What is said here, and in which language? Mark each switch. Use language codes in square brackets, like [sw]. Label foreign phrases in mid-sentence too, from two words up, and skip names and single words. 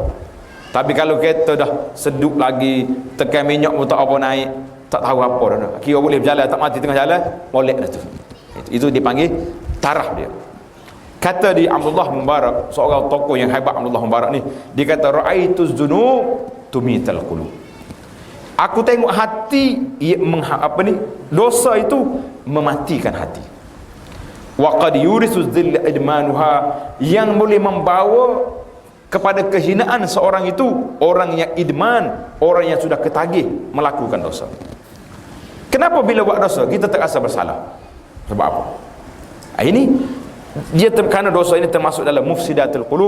[ms] Tapi kalau kereta dah seduk lagi, tekan minyak pun tak apa naik, tak tahu apa dah. Kira boleh berjalan, tak mati tengah jalan, molek dah tu. Itu dipanggil taraf dia. Kata di Abdullah Mubarak, seorang tokoh yang hebat Abdullah Mubarak ni, dia kata [ar] رأيت الذنوب تميت القلوب. [ms] Aku tengok hati dosa itu mematikan hati. [ar] وقد يورث الذل إدمانها, [ms] yang boleh membawa kepada kehinaan seorang itu, orang yang idman, orang yang sudah ketagih melakukan dosa. Kenapa bila buat dosa kita tak rasa bersalah? Sebab apa? Ini dia kerana dosa ini termasuk dalam [ar] مفسدات القلوب.